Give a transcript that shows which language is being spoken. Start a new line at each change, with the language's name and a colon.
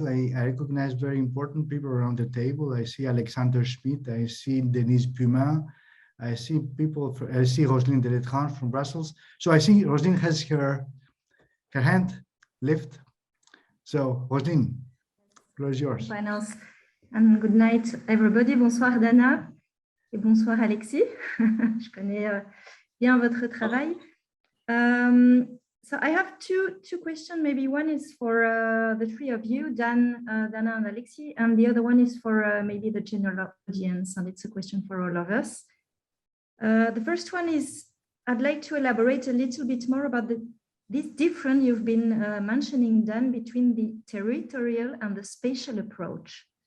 English: I recognize very important people around the table. I see Alexander Schmidt, I see Denise Pumin, I see I see Roselyne Deletrange from Brussels. So I see Roselyne has her hand lift. So Roselyne, the floor is yours.
Spanish: Buenos
English: and good night, everybody.
French: Bonsoir Dana et bonsoir Alexis. Je connais bien votre travail.
English: So I have two questions. Maybe one is for the three of you, Dana and Alexis, and the other one is for maybe the general audience, and it's a question for all of us. The first one is, I'd like to elaborate a little bit more about this difference you've been mentioning, Dan, between the territorial and the spatial approach.